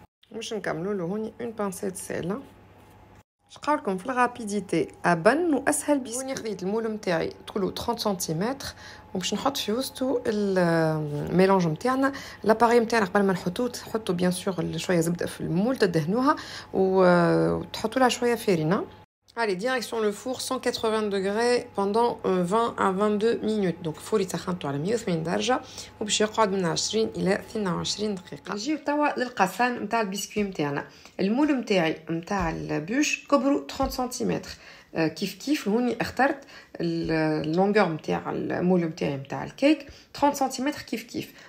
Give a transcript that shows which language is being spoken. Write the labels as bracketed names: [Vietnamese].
[Arabic] باش نكملوا له هوني اون بانسيت سيل. شقاولكم في الغابيديتي ابن واسهل بيسكويت. هوني خديت المول نتاعي طولو 30 سنتيمتر وباش نحط في وسطو الميلونج نتاعنا. لاباري نتاعنا قبل ما نحطوه تحطوا بيان سور شويه زبده في المول تدهنوها وتحطوا لها شويه فارينه. [French] Allez, direction le four 180 degrés pendant 20 à 22 minutes. [Arabic] Donc الفور يسخنتو على 180 درجة وباش يقعد من 20 إلى 22 دقيقة. نجيو توا للقسان نتاع البسكوي نتاعنا. المول نتاعي نتاع البوش كبرو 30 سنتيمتر. كيف كيف هوني اخترت اللونغور نتاع المول نتاعي نتاع الكيك 30 سنتيمتر كيف كيف.